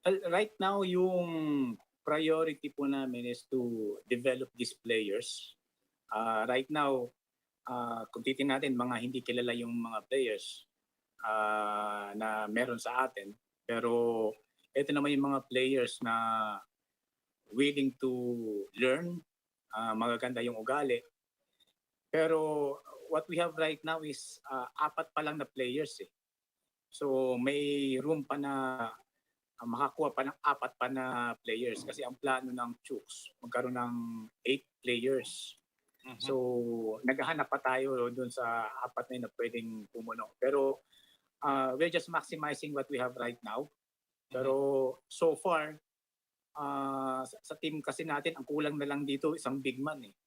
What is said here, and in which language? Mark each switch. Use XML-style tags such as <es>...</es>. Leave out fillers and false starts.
<en>Right now,</en> <tl>yung priority po namin</tl> <en>is to develop these players.</en> <tl>Right now, kung titingnan natin, mga hindi kilala yung mga players na meron sa atin. Pero ito naman yung mga players na</tl> <en>willing to learn,</en> <tl>magaganda yung ugali.</tl> <en>Pero what we have right now is 4 pa lang na players eh.</en> <tl>So may room pa na makakuha pa ng 4 pa na players kasi ang plano ng Chooks magkaroon ng 8 players. Mm-hmm. So naghahanap pa tayo doon sa 4 na pwedeng pumuno.</tl> <en>Pero we're just maximizing what we have right now.</en> <tl>Pero so far sa team kasi natin ang kulang na lang dito isang big man eh.</tl>